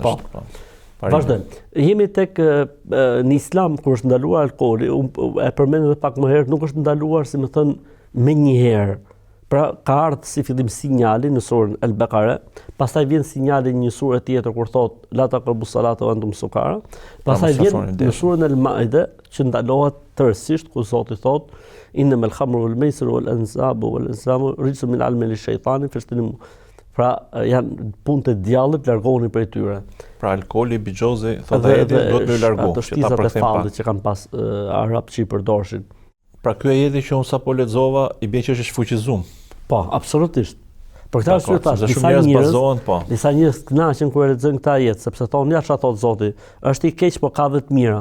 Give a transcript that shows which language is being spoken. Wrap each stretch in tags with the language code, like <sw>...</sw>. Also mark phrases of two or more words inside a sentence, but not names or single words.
<sq>Po. Vazhdojmë. Jemi tek në Islam kur është ndaluar alkooli, e përmend edhe pak më herët, nuk është ndaluar, si më thënë, me një herë. Pra ka ardhur si fillim sinjali në surën El-Baqara, pastaj vjen sinjali në një surë tjetër kur thot</sq> <ar>لا تقربوا الصلاة وأنتم سكارى,</ar> <sq>pastaj vjen në surën El-Maide që ndalohet tërësisht ku Zoti thot</sq> <ar>إنما الخمر والميسر والأنصاب والأزلام رجس من عمل الشيطان فاجتنبوه.</ar> <sq>Pra janë punë të djallit, largohuni prej tyre. Pra alkooli, bigjozi, thotë ajeti, do të largohu. Ato shtizat e fallit që kanë pas arab që i përdorshin. Pra ky ajeti që unë sapo lexova i bën që është shfuqizuar. Po, absolutisht. Për këtë arsye tash disa njerëz kënaqen kur e lexojnë këtë ajet, sepse thonë ja çfarë thot Zoti, është i keq po ka dhe të mira.</sq>